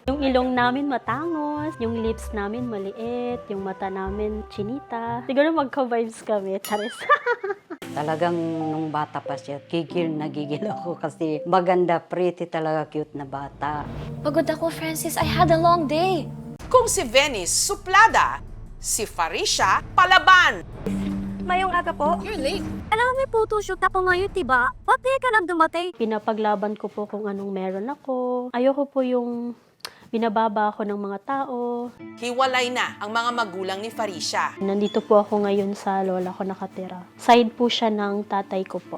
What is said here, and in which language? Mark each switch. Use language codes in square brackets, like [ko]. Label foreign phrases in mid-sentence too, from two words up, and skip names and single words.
[tl] Yung ilong namin matangos. Yung lips namin maliit. Yung mata namin chinita. Siguro magka-vibes kami. Charis. Talagang nung bata pa siya, gigil ako kasi maganda, pretty talaga, cute na bata. Pagod ako, Francis. [en] I had a long day. [tl] Kung si Venice suplada, si Farisha palaban. Mayong aga po. [en] You're late. [tl] Alam mo, may photoshoot ako ngayon, diba? Pati ka lang dumating. Pinapaglaban ko po kung anong meron ako. Ayoko po yung Binababa ako ng mga tao. Hiwalay na ang mga magulang ni Faricia. Nandito po ako ngayon sa lola ko nakatira. Side po siya ng tatay ko po.